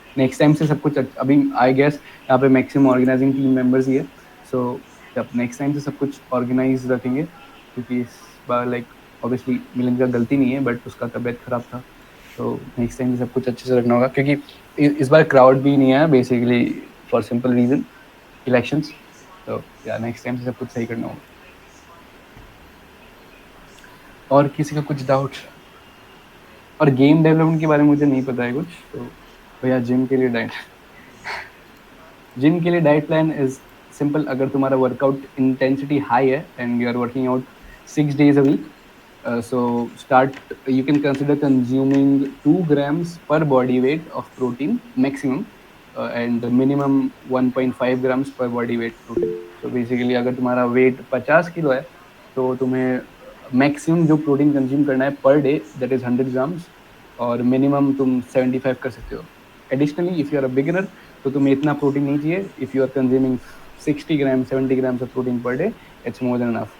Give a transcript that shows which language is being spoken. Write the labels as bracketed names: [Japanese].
[Hindi] Next time से सब कुछ अभी आई गेस यहाँ पे मैक्सिमम ऑर्गेनाइजिंग टीम मेंबर्स ही है, सो जब नेक्स्ट टाइम से सब कुछ ऑर्गेनाइज रखेंगे, क्योंकि इस बार लाइक ऑब्वियसली मिलन का गलती नहीं है बट उसका तबीयत खराब था, तो नेक्स्ट टाइम से सब कुछ अच्छे से रखना होगा, क्योंकि इस बार क्राउड भी नहीं है basically [English] for simple reason elections, [Hindi] तो या नेक्स्ट टाइम से सब कुछ सही करना होगा। और किसी का कुछ डाउट? और गेम डेवलपमेंट के बारे में मुझे नहीं पता है कुछ, तो भैया जिम के लिए डाइट जिम के लिए डाइट प्लान इज सिंपल। अगर तुम्हारा वर्कआउट इंटेंसिटी हाई है [English] And you are working out 6 days a week, so you can consider consuming 2 grams per body weight of protein maximum, and minimum 1.5 grams per body weight protein. So basically [Hindi] अगर तुम्हारा wait 50 kilo है तो तुम्हें maximum जो protein consume करना है per day [English] that is 100 grams, [Hindi] और minimum तुम 75 कर सकते हो। [English] additionally if you are a beginner [Hindi] तो तुम्हें इतना प्रोटीन नहीं चाहिए। [English] If you are consuming 60 grams 70 grams of protein per day, it's more than enough.